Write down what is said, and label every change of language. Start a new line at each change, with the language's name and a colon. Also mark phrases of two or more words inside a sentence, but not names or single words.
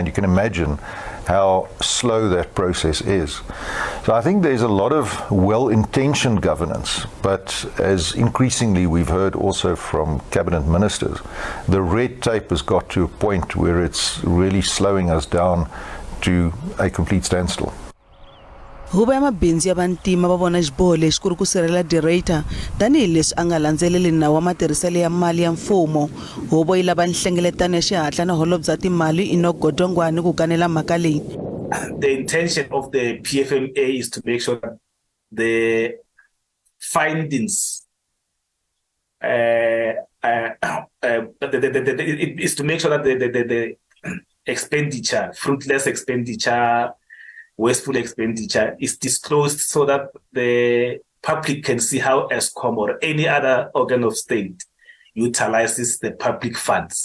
English: You can imagine how slow that process is. So I think there's a lot of well-intentioned governance, but as increasingly we've heard also from cabinet ministers, the red tape has got to a point where it's really slowing us down to a complete standstill.
Tsonga: Huvo ya mabindzu ya vantima va vona xiboho lexi ku ri ku sirhelela director tanihileswi a nga landzeleli nawu wa matirhiselo ya mali ya mfumo. Huvo yi lava nhlengeletano ya xihatla na holobye bya timali Enoch Godongwana ku kanela mhaka leyi.
English: The intention of the PFMA is to make sure that the findings is to make sure that the expenditure, fruitless expenditure, wasteful expenditure is disclosed so that the public can see how ESCOM or any other organ of state utilizes the public funds.